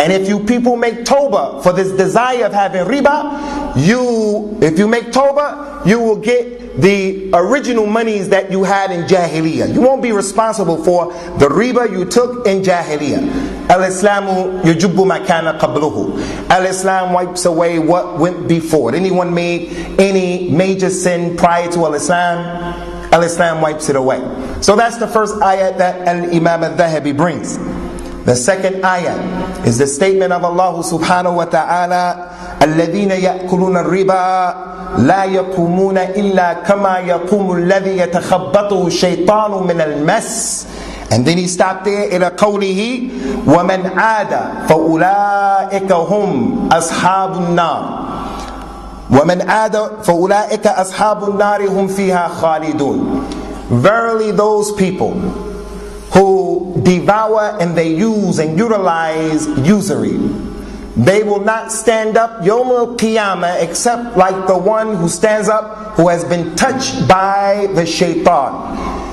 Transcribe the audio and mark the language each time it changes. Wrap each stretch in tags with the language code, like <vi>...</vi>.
<en>And if you people make tawbah for this desire of having riba, if you make tawbah, you will get the original monies that you had in Jahiliyyah. You won't be responsible for the riba you took in Jahiliyyah.</en> <ar>Al-Islamu yujubu ma kana qabluhu.</ar> <en>Al-Islam wipes away what went before. Anyone made any major sin prior to Al-Islam, Al-Islam wipes it away. So that's the first ayat that Al-Imam al-Dhahabi brings. The second ayat is the statement of Allah subhanahu wa ta'ala,</en> <ar>الَّذِينَ يَأْكُلُونَ الرِّبَا لَا يَقُومُونَ إِلَّا كَمَا يَقُومُ الَّذِي يَتَخَبَّطُهُ الشَّيْطَانُ مِنَ الْمَسِّ.</ar> <en>And then he stopped there</en> <ar>إلى قوله وَمَنْ عَادَ فَأُولَٰئِكَ هُمْ أَصْحَابُ النَّارِ وَمَنْ عَادَ فَأُولَٰئِكَ أَصْحَابُ النَّارِ هُمْ فِيهَا خَالِدُونَ.</ar> <en>Verily those people who devour and they use and utilize usury, they will not stand up Yawm al-Qiyamah except like the one who stands up who has been touched by the shaitan.</en>